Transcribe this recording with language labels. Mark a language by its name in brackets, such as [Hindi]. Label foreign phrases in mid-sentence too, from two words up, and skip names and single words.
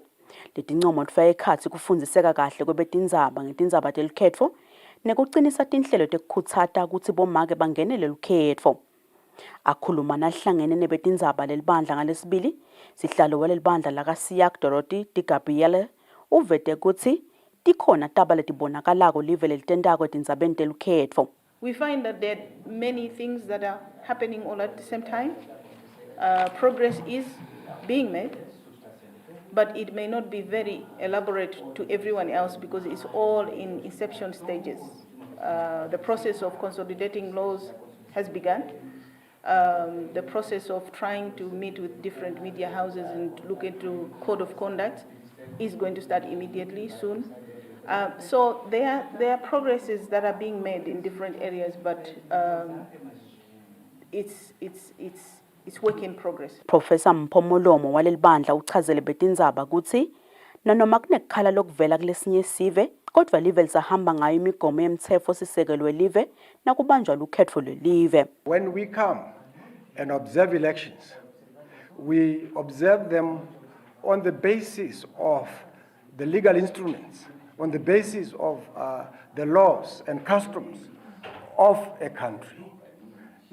[Swati] Letincomo tfake ekhatsi kufundziseka kahle kwebetindzaba ngetindzaba telukhetfo nekucinisa tinhlelo tekukhutsata kutsi bomake bangenele lukhetfo. Akhuluma nahlangene nebetindzaba lelibandla ngalesibili sihlalo walelibandla laka-SIAC Dorothy Di Gabriele uvete kutsi tikhona taba letibonakalako live lelitentako etindzabeni telukhetfo. [English] We find that there are many things that are happening all at the same time. Progress is being made, but it may not be very elaborate to everyone else because it's all in inception stages. The process of consolidating laws has begun. The process of trying to meet with different media houses and look into code of conduct is going to start immediately soon. So there are progresses that are being made in different areas, but it's work in progress. [Swati] Professor Mpomolomo walelibandla uchazele betindzaba kutsi nanoma kunekhala lokuvela kulesinye sive kodwa live lisahamba ngayo imigomo yemtsetfo sisekelo live nakubanjwa lukhetfo lelive. [English] When we come and observe elections, we observe them on the basis of the legal instruments, on the basis of the laws and customs of a country.